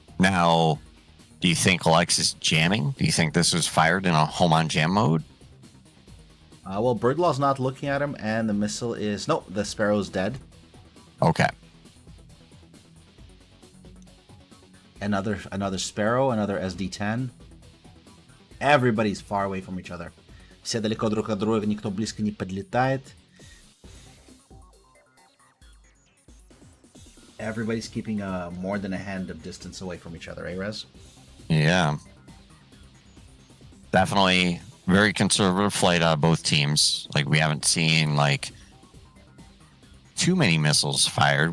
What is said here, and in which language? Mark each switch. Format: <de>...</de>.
<en>Now, do you think Alex is jamming? Do you think this was fired in a home-on jam mode? Well, Birdlaw's not looking at him, and the missile is... No, the Sparrow's dead. Okay. Another Sparrow, another SD-10. Everybody's far away from each other.</en> <ru>Все далеко друг от друга, никто близко не подлетает.</ru> <en>Everybody's keeping more than a hand of distance away from each other, eh, Rez? Yeah. Definitely very conservative flight out of both teams. Like, we haven't seen, too many missiles fired.</en>